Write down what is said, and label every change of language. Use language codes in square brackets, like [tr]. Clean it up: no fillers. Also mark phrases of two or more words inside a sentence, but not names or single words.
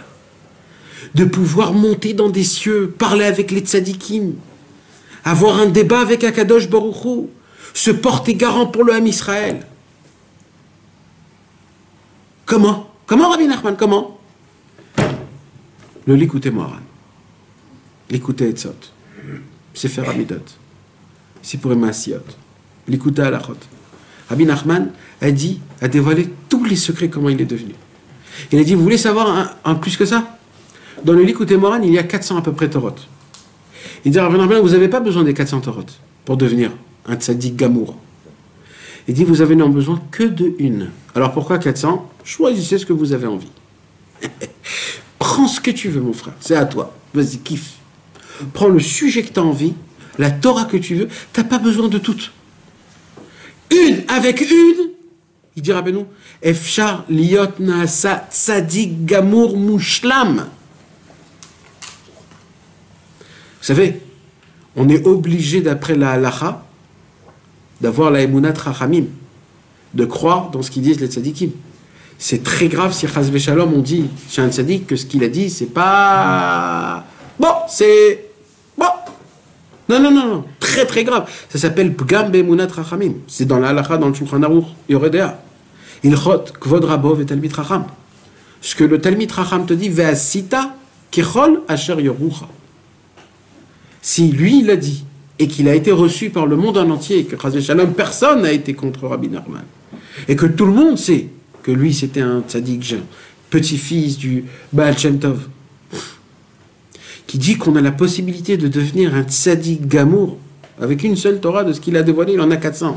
[fr] De pouvoir monter dans des cieux, parler avec les tzadikim, avoir un débat avec [he] הקדוש ברוך הוא, [fr] se porter garant pour le Ham Israël. Comment? Comment, Rabbi Nachman? Comment? Le Likutei Moharan, Likutei Etzot, Sefer Amidot, Sipurei Maasiyot, Likutei Halachot. Rabbi Nachman a dévoilé tous les secrets, comment il est devenu. Il a dit, vous voulez savoir un plus que ça? Dans le Likutei Moharan, il y a 400 à peu près Torot. Il dit, Rabbi Nachman, vous n'avez pas besoin des 400 Torot pour devenir un [he] צדיק גמור. [fr] Il dit, vous avez non besoin que de une. Alors pourquoi 400? Choisissez ce que vous avez envie. Prends ce que tu veux, mon frère. C'est à toi. Vas-y, kiffe. Prends le sujet que tu as envie, la Torah que tu veux. Tu n'as pas besoin de toutes. Une avec une, il dit Rabbeinu, [he] אפשר להיות נעשה צדיק גמור מושלם. [fr] Vous savez, on est obligé, d'après la halacha, d'avoir [he] האמונת חכמים, [fr] de croire dans ce qu'ils disent les tzadikim. C'est très grave si [he] חס ושלום [fr] on dit chez un tzadik que ce qu'il a dit c'est pas bon, c'est bon. Non, très très grave. Ça s'appelle [he] פגם באמונת חכמים. [fr] C'est dans la halacha, dans le Shulchan Aruch Yoredea. [he] הלכות כבוד רבו ותלמיד חכם. [fr] Ce que le [he] תלמיד חכם [fr] te dit, [he] ועשית ככל אשר יורוך. [fr] Si lui il a dit et qu'il a été reçu par le monde en entier, et que [he] חס ושלום [fr] personne n'a été contre Rabbi Nachman, et que tout le monde sait que lui c'était un tzaddik, petit-fils du Baal Shem Tov, qui dit qu'on a la possibilité de devenir un [he] צדיק גמור [fr] avec une seule Torah de ce qu'il a dévoilé, il en a 400.